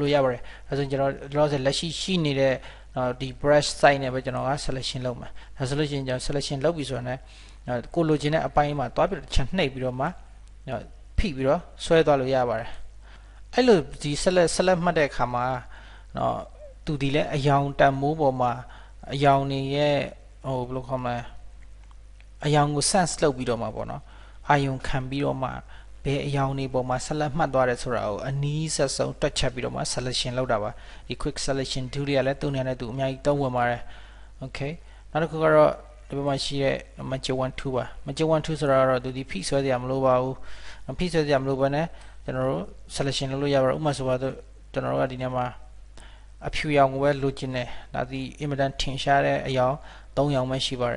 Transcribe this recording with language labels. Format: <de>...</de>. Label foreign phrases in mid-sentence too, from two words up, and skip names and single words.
<my>လို့ရပါတယ်အဲဆိုရင်ကျွန်တော်လောဆယ်လက်ရှိနေတဲ့ဒီ</my> <en>brush size</en> <my>နဲ့ပဲကျွန်တော်က selection လုပ်မှာဒါဆိုလို့ရှိရင်ကျွန်တော် selection လုပ်ပြီဆိုတော့ကိုလိုချင်တဲ့အပိုင်းမှာသွားပြီးတော့ချက်နှိပ်ပြီးတော့မှဖိပြီးတော့ဆွဲသွားလို့ရပါတယ်အဲ့လိုဒီ select မှတ်တဲ့အခါမှာနော်သူဒီလဲအယောင်တန်မိုးပေါ်မှာအယောင်နေရဲ့ဟိုဘယ်လိုခေါ်မလဲအယောင်ကို sense လုပ်ပြီးတော့မှာပေါ့နော်အာယုံခံပြီးတော့မှဘယ်အယောင်နေပေါ်မှာ select မှတ်သွားတယ်ဆိုတာကိုအနီးဆက်ဆုံးတွက်ချက်ပြီးတော့မှ selection လုပ်တာပါဒီ</my> <en>quick selection tool</en> <my>တွေကလည်းသူ့နေရာနဲ့သူအများကြီးသုံးဝင်ပါတယ် okay နောက်တစ်ခုကတော့ဒီဘက်မှာရှိတဲ့</my> <en>magic wand tool</en> <my>ပါ</my> <en>magic wand tool</en> <my>ဆိုတာကတော့သူဒီဖိဆွဲစရာမလိုပါဘူးဖိဆွဲစရာမလိုဘဲနဲ့ကျွန်တော်တို့ selection လုပ်လို့ရပါတယ်ဥပမာဆိုပါတော့ကျွန်တော်တို့ကဒီနေရာမှာအဖြူရောင်ကိုပဲလိုချင်တယ်ဒါဒီအင်မတန်ထင်ရှားတဲ့အယောင်3ရောင်ပဲရှိပါတယ်</my>